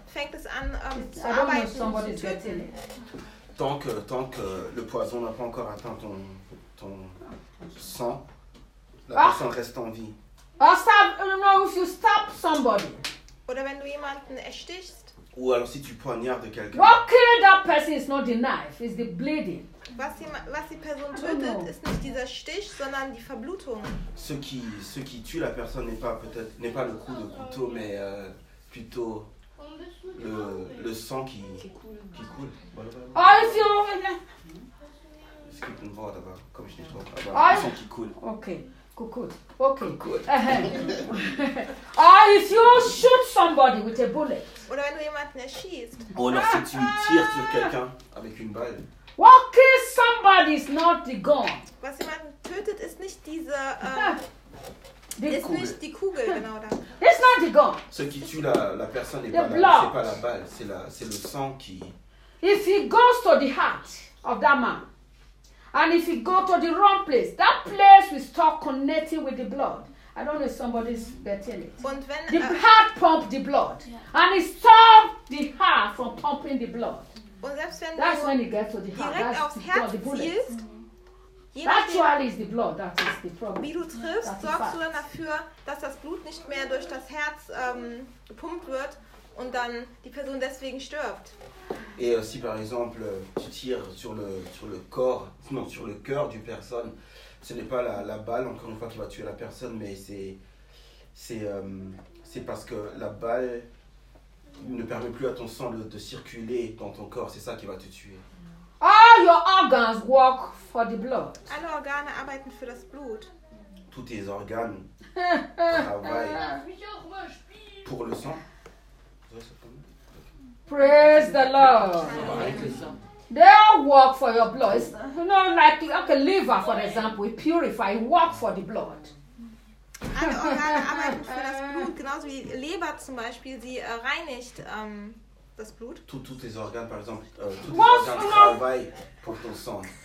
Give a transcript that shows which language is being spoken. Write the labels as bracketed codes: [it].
[de] Fängt es an zu arbeiten. [en] I don't know somebody is getting it. [fr] Tant que le poison n'a pas encore atteint ton sang, la personne reste en vie. [en] If you stab somebody. [de] Oder wenn du jemanden erstichst. [fr] Ou alors si tu poignardes quelqu'un. [en] What killed that person is not the knife, it's the bleeding. [de] Was die Person tötet, ist nicht dieser Stich, sondern die Verblutung. [fr] Ce qui tue la personne n'est pas le coup de couteau, mais plutôt le sang qui coule. [en] Oh, if you [de] Es gibt ein Wort, aber komme ich nicht drauf. Aber [fr] le sang qui coule. [en] Okay. Okay. Good. If you shoot somebody with a bullet. [de] Oder wenn du jemanden erschießt. Oder [fr] si tu tires sur quelqu'un avec une balle. [en] What kills somebody is not the gun. [de] Was jemanden tötet, ist nicht diese nicht die Kugel, genau da. [en] It's not the gun. [fr] Ce qui tue la personne n'est pas la, c'est pas la balle, c'est le sang qui. [en] If he goes to the heart of that man. And if you go to the wrong place, that place will start connecting with the blood. I don't know if somebody's getting it. [de] Und wenn, [en] the heart pumps the blood. Yeah. And it stops the heart from pumping the blood. [de] Und selbst wenn [en] that's [de] du [en] when you get to the heart. [de] Direkt [en] that's [de] aufs Herz [en] the bullet. Mm-hmm. Actually, it's the blood that is the problem. [de] Wie du triffst, sorgst du dann dafür, dass das Blut nicht mehr durch das Herz gepumpt wird und dann die Person deswegen stirbt. [fr] Et si par exemple tu tires sur le cœur d'une personne, ce n'est pas la balle encore une fois qui va tuer la personne, mais c'est parce que la balle ne permet plus à ton sang de circuler dans ton corps, c'est ça qui va te tuer. [en] All your organs work for the blood. [de] Alle Organe arbeiten für das Blut. [fr] Tous tes organes travaillent pour le sang. [en] Praise the Lord. They all work for your blood. It's, you know, like a liver, for example, it purifies, it works for the blood. [de] Alle Organe arbeiten für das Blut, genauso wie Leber zum Beispiel, sie reinigt das Blut. [fr] Tous tes organes, par exemple, tous tes organes travaillent pour ton sang.